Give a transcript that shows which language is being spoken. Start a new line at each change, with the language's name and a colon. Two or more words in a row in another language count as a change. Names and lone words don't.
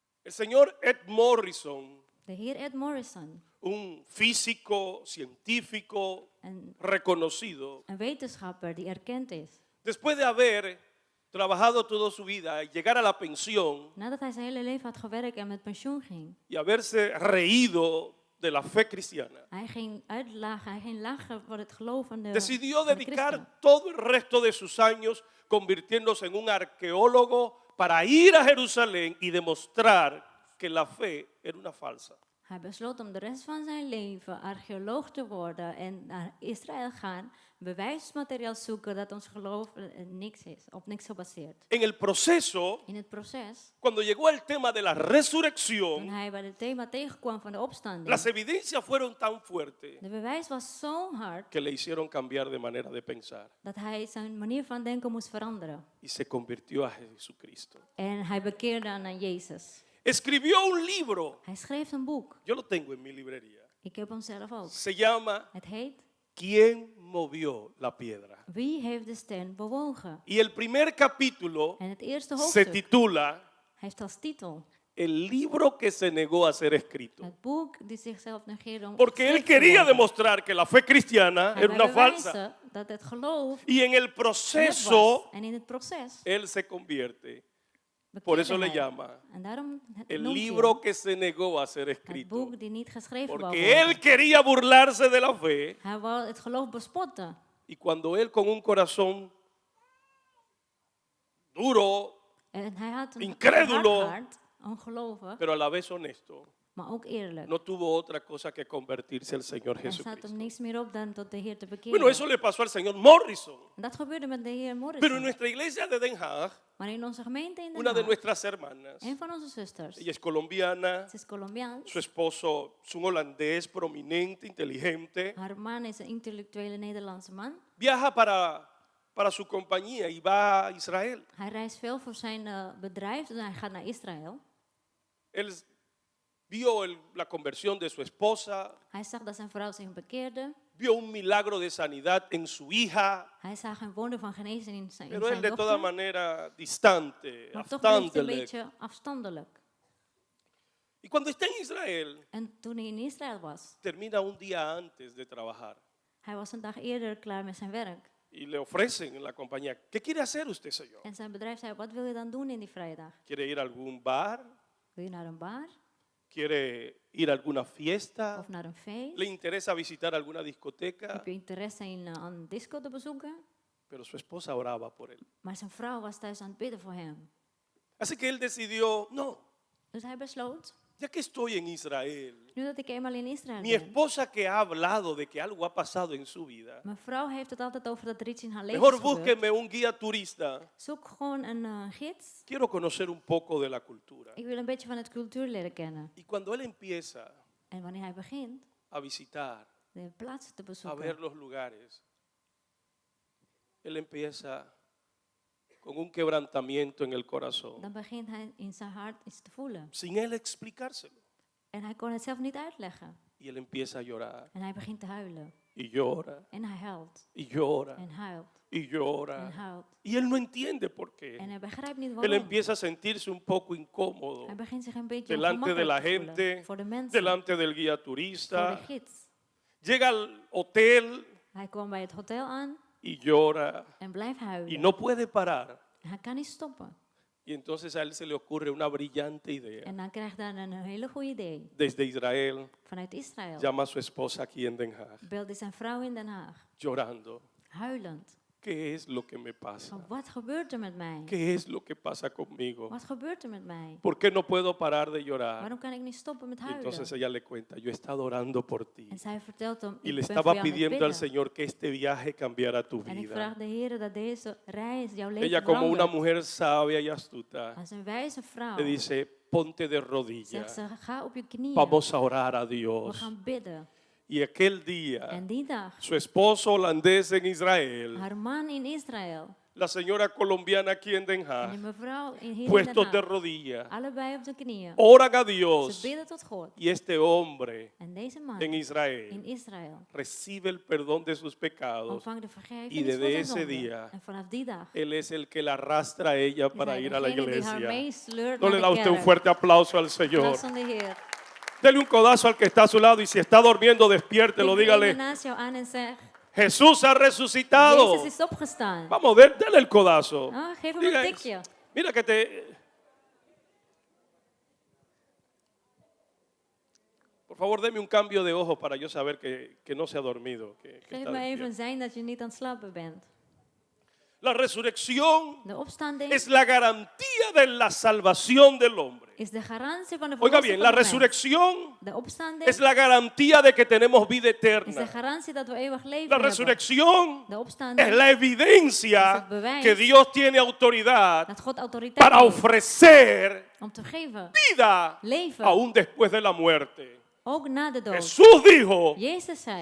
Spanish: El señor Ed Morrison,
Dutch: De heer Ed Morrison,
Spanish: un físico, científico
Dutch: een,
Spanish: reconocido,
Dutch: een wetenschapper die erkend is.
Spanish: después de haber trabajado toda su vida y llegar a la pensión
Dutch: Nadat hij zijn hele leven had gewerkt en met pensioen ging,
Spanish: y haberse reído de la fe cristiana,
Dutch: hij ging uitlachen, hij ging lachen voor het geloof van de,
Spanish: decidió
Dutch: van de
Spanish: dedicar
Dutch: christenen.
Spanish: todo el resto de sus años convirtiéndose en un arqueólogo para ir a Jerusalén y demostrar que la fe era una falsa.
Dutch: Hij besloot om de rest van zijn leven archeoloog te worden en naar Israël gaan, bewijsmateriaal zoeken dat ons geloof niks is, op niks gebaseerd.
Spanish: En el proceso,
Dutch: In het proces,
Spanish: cuando llegó al tema de la
Dutch: toen
Spanish: resurrección,
Dutch: hij bij het thema tegenkwam van de opstanding,
Spanish: las evidencias fueron tan fuertes
Dutch: de bewijs was zo hard
Spanish: que le hicieron cambiar de manera de pensar
Dutch: dat hij zijn manier van denken moest veranderen.
Spanish: y se convirtió a Jesucristo.
Dutch: En hij bekeerde aan Jezus.
Spanish: Escribió un libro,
Dutch: Hij schreef een boek.
Spanish: yo lo tengo en mi librería,
Dutch: Ik heb hem zelf ook.
Spanish: se llama
Dutch: Het heet
Spanish: ¿Quién movió la piedra?
Dutch: Wie heeft de steen bewogen?
Spanish: Y el primer capítulo
Dutch: En het eerste
Spanish: se
Dutch: hoofdstuk
Spanish: titula
Dutch: heeft als titel
Spanish: El libro que se negó a ser escrito.
Dutch: het boek die zichzelf negeerde om
Spanish: Porque él
Dutch: geschreven te
Spanish: quería
Dutch: worden.
Spanish: demostrar que la fe cristiana
Dutch: Hij
Spanish: era
Dutch: wil
Spanish: una falsa.
Dutch: bewijzen dat het geloof
Spanish: Y en el
Dutch: nep
Spanish: proceso,
Dutch: was. En in het proces
Spanish: él se convierte.
Dutch: bekeerde
Spanish: Por eso le
Dutch: hij.
Spanish: llama
Dutch: En daarom
Spanish: el
Dutch: noemt hij
Spanish: libro
Dutch: hem
Spanish: que se negó a ser
Dutch: het
Spanish: escrito.
Dutch: boek die niet geschreven wou
Spanish: Porque
Dutch: worden.
Spanish: él quería burlarse de la fe.
Dutch: Hij wou het geloof bespotten.
Spanish: Y cuando él con un corazón duro,
Dutch: En hij had een
Spanish: Incrédulo.
Dutch: hard hart, ongelovig,
Spanish: pero a la vez honesto,
Dutch: maar ook eerlijk.
Spanish: no tuvo otra cosa que convertirse al Señor
Dutch: Er staat
Spanish: Jesucristo.
Dutch: hem niks meer op dan tot de Heer te bekeren.
Spanish: Bueno, eso le pasó al señor Morrison.
Dutch: En dat gebeurde met de Heer
Spanish: Pero en
Dutch: Morrison.
Spanish: nuestra iglesia de Den Haag,
Dutch: Maar in onze gemeente in Den
Spanish: una de
Dutch: Haag,
Spanish: nuestras hermanas,
Dutch: een van onze zusters,
Spanish: ella es colombiana,
Dutch: ze is Colombiaans,
Spanish: su esposo es un holandés prominente, inteligente,
Dutch: haar man is een intellectuele Nederlandse man.
Spanish: viaja para su compañía y va a Israel.
Dutch: Hij reist veel voor zijn bedrijf, dus hij gaat naar Israël.
Spanish: Él vio la conversión de su esposa,
Dutch: Hij zag dat zijn vrouw zich bekeerde.
Spanish: vio un milagro de sanidad en su hija,
Dutch: Hij zag een wonder van genezing in zijn
Spanish: pero él de toda
Dutch: dochter.
Spanish: manera distante,
Dutch: Maar toch bleef het een
Spanish: afstandelijk.
Dutch: beetje afstandelijk.
Spanish: Y cuando está en Israel,
Dutch: En toen hij in Israël was,
Spanish: termina un día antes de trabajar
Dutch: hij was een dag eerder klaar met zijn werk.
Spanish: y le ofrecen en la compañía, ¿qué quiere hacer usted, señor?
Dutch: En zijn bedrijf zei, wat wil je dan doen in die vrijdag?
Spanish: ¿Quiere ir a algún bar?
Dutch: Wil je naar een bar
Spanish: ¿Quiere ir a alguna fiesta?
Dutch: of naar een feest?
Spanish: ¿Le interesa visitar alguna discoteca?
Dutch: Heb je interesse in een disco te bezoeken?
Spanish: Pero su esposa oraba por él.
Dutch: Maar zijn vrouw was thuis aan het bidden voor hem.
Spanish: Así que él decidió, no,
Dutch: Dus hij besloot,
Spanish: ya que estoy en Israel,
Dutch: nu dat ik eenmaal in Israël
Spanish: mi
Dutch: ben.
Spanish: esposa que ha hablado de que algo ha pasado en su vida,
Dutch: Mijn vrouw heeft het altijd over dat er iets in haar leven
Spanish: mejor
Dutch: is gebeurd.
Spanish: búsqueme un guía turista.
Dutch: Zoek gewoon een gids.
Spanish: Quiero conocer un poco de la cultura.
Dutch: Ik wil een beetje van het cultuur leren kennen.
Spanish: Y cuando él empieza
Dutch: En wanneer hij begint
Spanish: a visitar,
Dutch: de plaatsen te
Spanish: a ver
Dutch: bezoeken,
Spanish: los lugares, él empieza con un quebrantamiento en el corazón,
Dutch: dan begint hij in zijn hart iets te voelen.
Spanish: sin él explicárselo.
Dutch: En hij kon het zelf niet uitleggen.
Spanish: Y él empieza a llorar,
Dutch: En hij begint te huilen.
Spanish: y llora,
Dutch: En hij huilt.
Spanish: y llora,
Dutch: En huilt.
Spanish: y
Dutch: En
Spanish: llora.
Dutch: huilt.
Spanish: Y él no entiende por
Dutch: En
Spanish: qué.
Dutch: hij begrijpt niet
Spanish: Él
Dutch: waarom.
Spanish: empieza a sentirse un poco incómodo
Dutch: Hij begint zich een beetje
Spanish: delante de la
Dutch: ongemakkelijk te voelen.
Spanish: gente,
Dutch: Voor de mensen.
Spanish: delante del guía
Dutch: Voor de
Spanish: turista.
Dutch: gids.
Spanish: Llega al hotel
Dutch: Hij kwam bij het hotel aan
Spanish: y llora
Dutch: en blijft
Spanish: y
Dutch: huilen.
Spanish: no puede parar.
Dutch: En hij kan niet stoppen.
Spanish: Y entonces a él se le ocurre una brillante idea.
Dutch: En dan krijgt hij een hele goede idee.
Spanish: Desde Israel
Dutch: Vanuit Israël
Spanish: llama a su esposa aquí en Den Haag,
Dutch: belde zijn vrouw in Den Haag.
Spanish: llorando.
Dutch: Huilend.
Spanish: ¿Qué es lo que me pasa?
Dutch: Van, wat gebeurt er met mij?
Spanish: ¿Qué es lo que pasa conmigo?
Dutch: Wat gebeurt er met mij?
Spanish: ¿Por qué no puedo parar de llorar?
Dutch: Waarom kan ik niet stoppen met
Spanish: Y
Dutch: huilen?
Spanish: entonces ella le cuenta, yo he estado orando por ti.
Dutch: En zij vertelt hem,
Spanish: Y
Dutch: ik
Spanish: le
Dutch: ben voor
Spanish: estaba
Dutch: jou aan het
Spanish: pidiendo al
Dutch: bidden.
Spanish: Señor que este viaje cambiara tu
Dutch: En ik
Spanish: vida.
Dutch: vraag de Heer dat deze reis jouw leven
Spanish: Ella como una
Dutch: verandert.
Spanish: mujer sabia y astuta
Dutch: Als een wijze vrouw
Spanish: le dice, ponte de
Dutch: zegt
Spanish: rodillas,
Dutch: ze, ga op je knieën.
Spanish: vamos a orar a
Dutch: We
Spanish: Dios.
Dutch: gaan bidden.
Spanish: Y aquel día,
Dutch: En die dag,
Spanish: su esposo holandés en Israel
Dutch: haar man in Israël
Spanish: la señora colombiana aquí en Den
Dutch: En
Spanish: Haag,
Dutch: die mevrouw hier in Den
Spanish: puestos de
Dutch: Haag.
Spanish: rodillas,
Dutch: Allebei op de knieën.
Spanish: oran a
Dutch: Ze
Spanish: Dios
Dutch: bidden tot God.
Spanish: y este hombre
Dutch: En deze man
Spanish: en Israel
Dutch: in Israël
Spanish: recibe el perdón de sus pecados
Dutch: ontvangt de
Spanish: y
Dutch: vergeving van
Spanish: desde
Dutch: zijn
Spanish: ese
Dutch: zonden.
Spanish: día
Dutch: En vanaf die dag
Spanish: Él es el que la arrastra a ella
Dutch: is
Spanish: para
Dutch: hij
Spanish: ir a la
Dutch: degene die haar
Spanish: iglesia.
Dutch: meesleurt
Spanish: No
Dutch: naar
Spanish: le da
Dutch: de
Spanish: usted un
Dutch: kerk.
Spanish: fuerte aplauso al Señor.
Dutch: Applaus aan de Heer.
Spanish: Dele un codazo al que está a su lado y si está durmiendo, despiértelo.
Dutch: Kijk de ene
Spanish: Dígale,
Dutch: naast jou aan en zeg,
Spanish: Jesús ha resucitado.
Dutch: Jezus is opgestaan.
Spanish: Vamos, dele el codazo.
Dutch: Ah, geef hem
Spanish: Diga,
Dutch: een tikje.
Spanish: mira que te... Por favor, deme un cambio de ojos para yo saber que no se ha dormido. Que
Dutch: Geef
Spanish: está
Dutch: me even
Spanish: despierto.
Dutch: een zijn dat je niet aan het slapen bent.
Spanish: La resurrección
Dutch: De opstanding
Spanish: es la garantía de la salvación del hombre.
Dutch: is de garantie van de
Spanish: Oiga
Dutch: verlossing
Spanish: bien,
Dutch: van
Spanish: la
Dutch: de mens.
Spanish: resurrección
Dutch: De opstanding
Spanish: es la garantía de que tenemos vida
Dutch: is de
Spanish: eterna.
Dutch: garantie dat we eeuwig leven
Spanish: La
Dutch: hebben.
Spanish: resurrección
Dutch: De
Spanish: es
Dutch: opstanding
Spanish: la evidencia
Dutch: Es het bewijs
Spanish: que Dios tiene autoridad
Dutch: dat God autoriteit
Spanish: para
Dutch: heeft
Spanish: ofrecer
Dutch: om te geven.
Spanish: vida
Dutch: Leven.
Spanish: aún después de la muerte.
Dutch: Ook na de dood.
Spanish: Jesús dijo,
Dutch: Jezus zei,